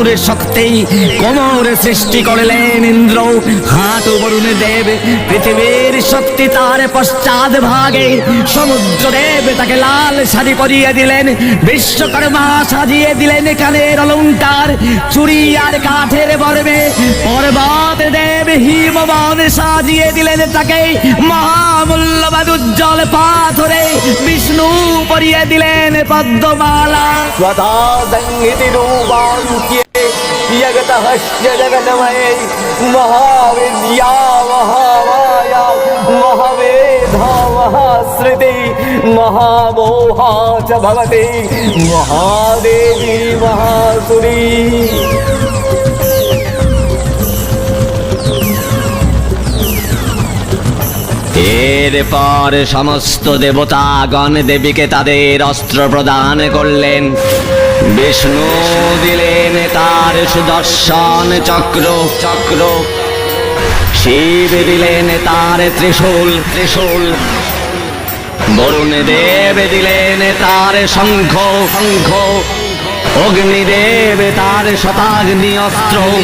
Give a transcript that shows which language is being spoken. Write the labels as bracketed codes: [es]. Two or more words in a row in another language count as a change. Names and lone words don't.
[bn] শক্তি, কোমর সৃষ্টি করলেন ইন্দ্র, হাঁটু বরুণ দেব, পৃথিবীর শক্তি তার পশ্চাৎ ভাগে, সমুদ্র দেব তাকে লাল শাড়ি পরিয়ে দিলেন, বিশ্বকর্মা সাজিয়ে দিলেন কানের অলংকার, চুড়ি আর কাঠের বর্মে, পর্বত দেব হিমবান সাজিয়ে দিলেন তাকে মহামূল্যবান উজ্জ্বল পাথরে, বিষ্ণু পরিয়ে দিলেন পদ্মমালা। [sa] स्वधा संहिति रूपान्त्ये जगतः जगन्मये महाविद्या क्रोधा महाश्रुति महामोहा च भवति महादेवी महासुरी। [bn] এরপর সমস্ত দেবতাগণ দেবীকে তাদের অস্ত্র প্রদান করলেন। বিষ্ণু দিলেন তার সুদর্শন চক্র চক্র, শিব দিলেন তার ত্রিশূল, বরুণ দেব দিলেন তার শঙ্খ, অগ্নিদেব তার শতাগ্নি অস্ত্র,